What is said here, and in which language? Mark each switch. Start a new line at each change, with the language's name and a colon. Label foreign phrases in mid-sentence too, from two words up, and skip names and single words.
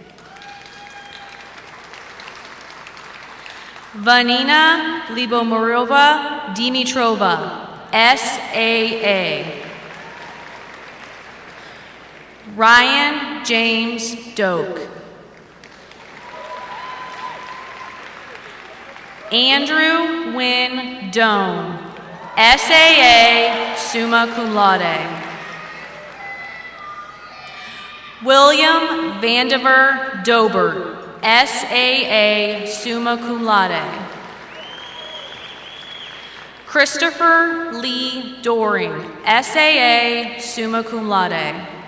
English: Vanina Libomorova Dimitrova, SAA. Ryan James Doak. Andrew Wynn Doan, SAA,
Latin: summa cum laude.
English: William Vandiver Dobert, SAA,
Latin: summa cum laude.
English: Christopher Lee Doring, SAA,
Latin: summa cum laude.